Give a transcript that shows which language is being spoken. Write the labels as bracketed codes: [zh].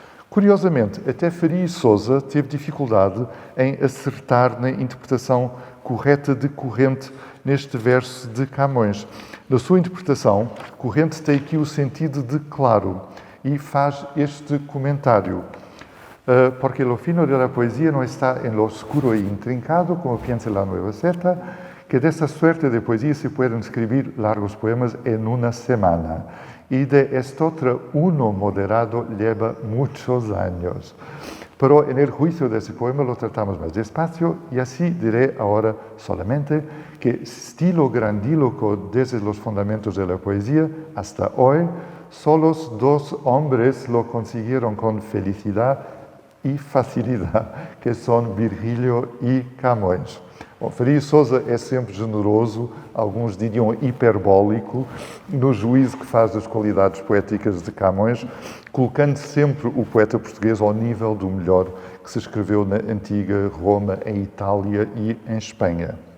[pt] Curiosamente, até Faria e Sousa teve dificuldade em acertar na interpretação correta de corrente neste verso de Camões. Na sua interpretação, corrente tem aqui o sentido de claro e faz este comentário. [es] Porque lo fino de la poesía no está en lo oscuro e intrincado, como piensa la nueva secta, que de esta suerte de poesía se pueden escribir largos poemas en una semana. Y de estotra uno moderado lleva muchos años. Pero en el juicio de ese poema lo tratamos más despacio y así diré ahora solamente que estilo grandíloco desde los fundamentos de la poesía hasta hoy, solos dos hombres lo consiguieron con felicidad [pt] e facilidade, que são Virgílio e Camões. Bom, Faria e Sousa é sempre generoso, alguns diriam hiperbólico, no juízo que faz das qualidades poéticas de Camões, colocando sempre o poeta português ao nível do melhor que se escreveu na antiga Roma, em Itália e em Espanha.